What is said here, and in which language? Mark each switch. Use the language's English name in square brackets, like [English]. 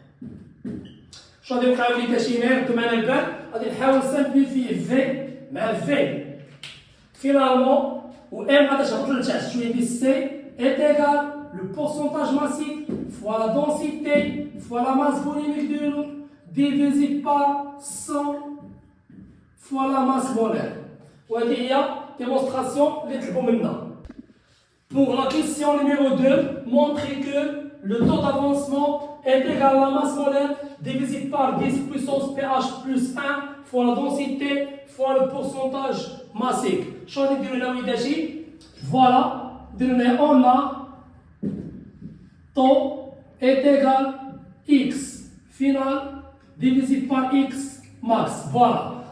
[French] Je vais vous dire que je vais simplifier V mais V. Finalement, où M C est égal le pourcentage massique fois la densité fois la masse volumique de l'eau divisé par 100 fois la masse molaire. [Arabic] وهذه هي démonstration اللي طلبوا منا. [French] Pour la question numéro 2, montrer que le taux d'avancement est égal à la masse molaire divisé par 10 puissance pH plus 1 fois la densité fois le pourcentage massique. Je vais vous dire que voilà, on a taux est égal à x final divisé par x max. Voilà.